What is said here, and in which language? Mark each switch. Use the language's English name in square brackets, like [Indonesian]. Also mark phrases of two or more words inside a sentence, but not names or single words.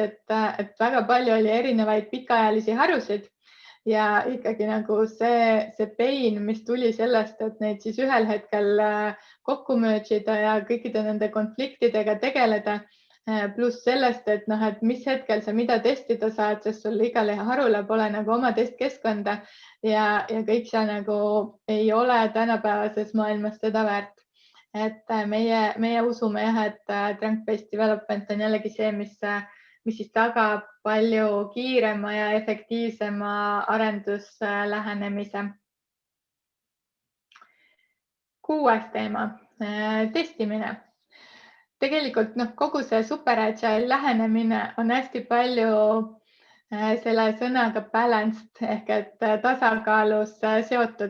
[Estonian] et väga palju oli erinevaid pikaajalisi harusid ja ikkagi nagu see pain, mis tuli sellest, et neid siis ühel hetkel kokku merge ida ja kõikide nende konfliktidega tegeleda, pluss sellest, et mis hetkel sa mida testida saad, sest sul igale harule pole nagu oma testkeskkonda ja kõik see nagu ei ole tänapäevases maailmas seda väärt. Et meie usume jah, et [English] trunk-based development [Estonian] on jällegi see, mis siis tagab palju kiirema ja efektiivsema arenduslähenemise. 6. teema, testimine. Tegelikult kogu see super agile lähenemine on hästi palju selle sõnaga balanced ehk et tasakaalus seotud.